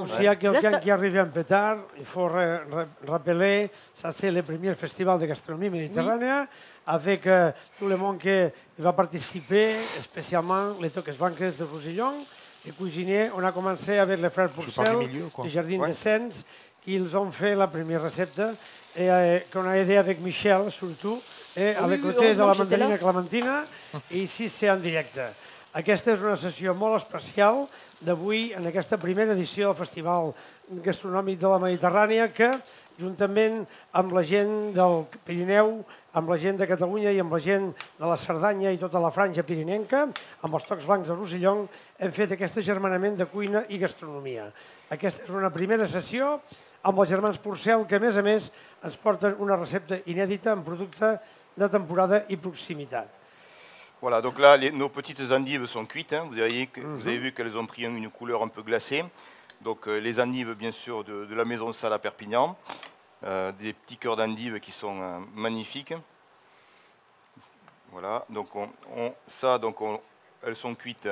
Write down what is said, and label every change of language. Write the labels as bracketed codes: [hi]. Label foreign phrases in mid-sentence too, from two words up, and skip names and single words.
[fr] S'il y a quelqu'un qui est arrivé un peu tard, il faut rappeler, ça c'est le premier festival de gastronomie méditerranéenne, avec tout le monde qui va participer, spécialement les Toques Banques de Roussillon. Les cuisiniers, on a commencé avec les frères Pourcel, du Jardin de Sens, qui ont fait la première recette et qu'on a aidé avec Michel surtout, et avec le thé de la mandarina Clementina, i ici c'est en directe. [ca] Aquesta és una sessió molt especial d'avui en aquesta primera edició del Festival Gastronòmic de la Mediterrània que, juntament amb la gent del Pirineu, amb la gent de Catalunya i amb la gent de la Cerdanya i tota la franja pirinenca, amb els Tocs Blancs de Roussillon, hem fet aquest agermanament de cuina i gastronomia. Aquesta és una primera sessió amb els germans Pourcel, que a més ens porten una recepta inèdita en producte de temporada i proximitat. [fr] Voilà, donc là, nos petites endives sont cuites. Hein. Vous avez vu qu'elles ont pris une couleur un peu glacée. Donc les endives, bien sûr, de la Maison Salle à Perpignan. Des petits cœurs d'endives qui sont magnifiques. Voilà, donc elles sont cuites.